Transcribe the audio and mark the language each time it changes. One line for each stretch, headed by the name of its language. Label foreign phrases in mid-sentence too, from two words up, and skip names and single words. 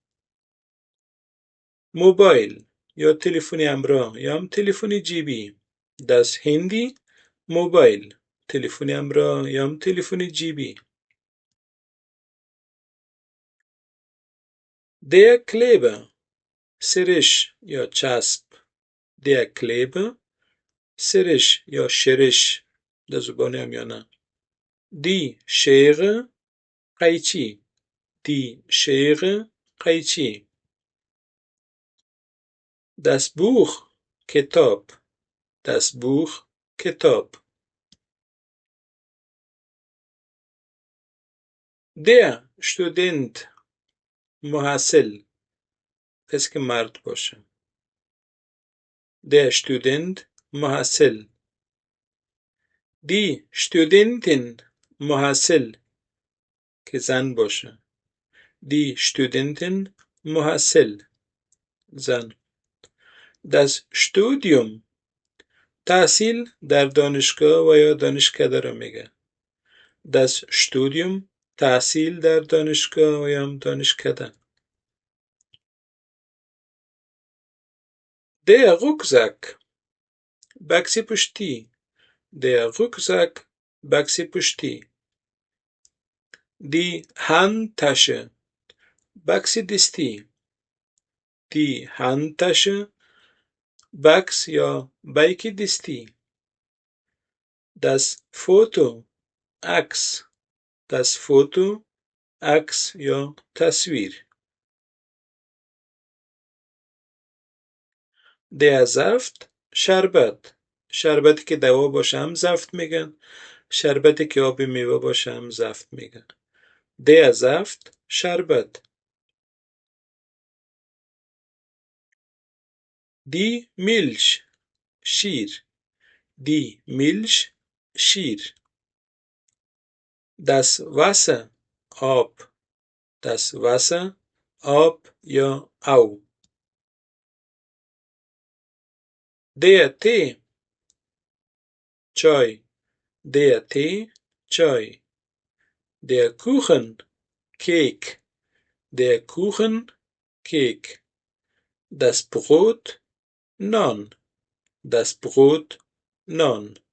Persian: موبایل یا تلفن همراه یا هم تلفن جیبی
German: Das Handy
Persian: موبایل تلفن همراه یا هم تلفن جیبی
German: Der Kleber
Persian: سرش یا چسب
German: Der Kleber
Persian: سرش یا شرش در زبان همیانه
German: Die Schere
Persian: قیچی
German: Die Schere
Persian: قیچی
German: Das Buch
Persian: کتاب
German: Das Buch
Persian: کتاب
German: Der Student
Persian: محصل کسی که مرد باشه
German: Der Student
Persian: محصل
German: Die Studentin
Persian: محصل که زن باشه
German: Die Studentin
Persian: محصل زن
German: Das Studium
Persian: تحصیل در دانشگاه و یا دانشکده را میگه
German: Das Studium
Persian: تحصیل در دانشگاه و یا دانشکده
German: Der Rucksack
Persian: بکس پشتی
German: Der Rucksack
Persian: بکس پشتی
German: Die Handtasche
Persian: بکس دستی
German: Die Handtasche
Persian: بکس یا بیک دستی
German: Das Foto
Persian: عکس
German: Das Foto
Persian: عکس یا تصویر
German: Der Saft
Persian: شربت شربتی که دوا باشه هم زفت میگن شربتی که آب میوه باشه هم زفت میگن
German: Der Saft
Persian: شربت
German: Die Milch شیر Die Milch شیر Das Wasser آب Das Wasser
Persian: آب یا او
German: Der Tee چای Der Tee چای Der Kuchen Kek Der Kuchen Kek Das Brot نان Das Brot نان.